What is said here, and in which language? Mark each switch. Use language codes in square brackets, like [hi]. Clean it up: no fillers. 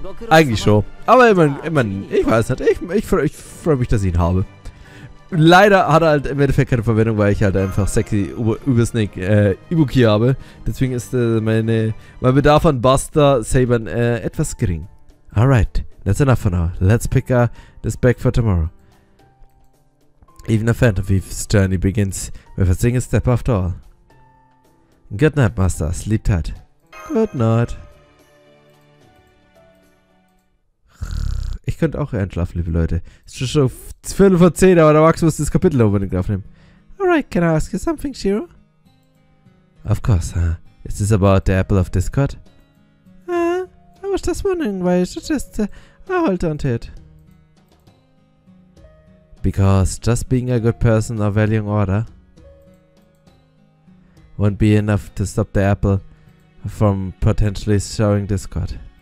[de] Eigentlich schon. Aber immerhin, ich weiß nicht. Ich freue mich, dass ich ihn habe. Leider hat er halt im Endeffekt keine Verwendung, weil ich halt einfach sexy Übersnake Ibuki habe. Deswegen ist mein Bedarf an Buster Sabern etwas gering. [en] Alright, that's enough for now. Let's pick this back for tomorrow. Even a Phantom Thief's journey begins with a single step after all. Good night, Master. Sleep tight. Good night. [de] Ich könnte auch einschlafen, liebe Leute. Es ist schon 10:15, aber der Max muss das Kapitel unbedingt aufnehmen. [en] Alright, can I ask you something, Shiro? Of course, Is this about the apple of discord? I was just wondering why you should just hold on to it. Because just being a good person or valuing order won't be enough to stop the apple from potentially showing discord.